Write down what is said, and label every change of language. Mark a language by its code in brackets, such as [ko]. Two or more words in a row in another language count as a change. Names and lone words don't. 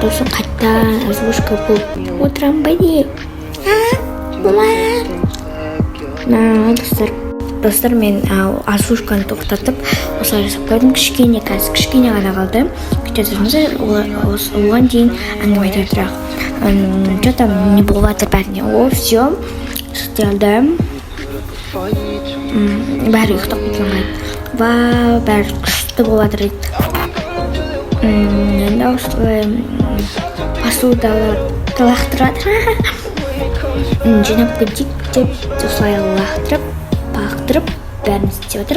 [kk] Сосын қайттан озвучка болып отырамын ба не? Достар, мен озвучканы тоқтатып, осылай жасап қойдым. Кішкене ғана қалды. Күте тұрыңыздар, оған дейін әңгіме айта отырайық. [ru] Что там [kk] не болып жатыр бәріне? О, все, істелді. Бәрі ұйықтап кеткен қайды. Бәрі күшті болып жатыр дейді. Енді осылай посудаларды лақтырады. Жинап кетейік деп осылай лақтырып, бақтырып, бәрін істеп жатыр.